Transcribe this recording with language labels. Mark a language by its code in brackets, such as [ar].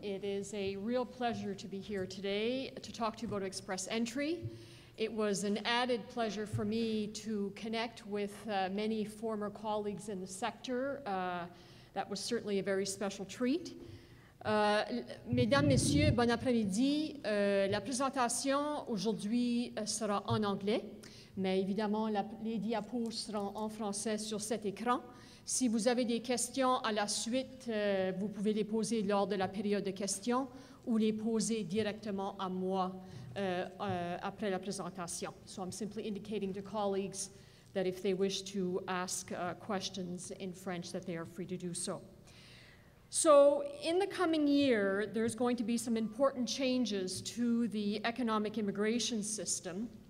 [en] It is a real pleasure to be here today to talk to you about Express Entry. It was an added pleasure for me to connect with many former colleagues in the sector. That was certainly a very special treat. [fr] Mesdames, Messieurs, bon après-midi. La présentation aujourd'hui sera en anglais, mais évidemment, les diapos seront en français sur cet écran. Si vous avez des questions à la suite, vous pouvez les poser lors de la période de questions ou les poser directement à moi après la présentation. [en] So I'm simply indicating to colleagues that if they wish to ask questions in French, that they are free to do so. So in the coming year, there's going to be some important changes to the economic immigration system.